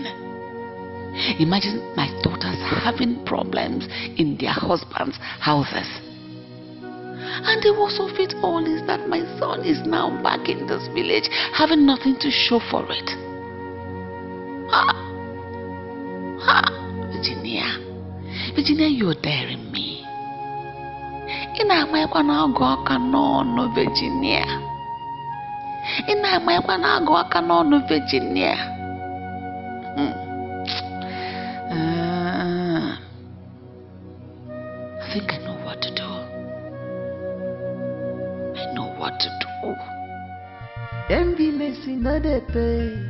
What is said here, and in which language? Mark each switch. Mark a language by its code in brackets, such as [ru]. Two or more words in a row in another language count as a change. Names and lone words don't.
[en] Imagine my daughters having problems in their husbands' houses. And the worst of it all is that my son is now back in this village having nothing to show for it. Virginia, you're daring me. [ig] Ina-amaekwa na-agụ aka n'ọnụ Virginia. Ina-amaekwa na-agụ aka n'ọnụ Virginia. [en] I think I know what to do. I know what to do. Enviness in the pay.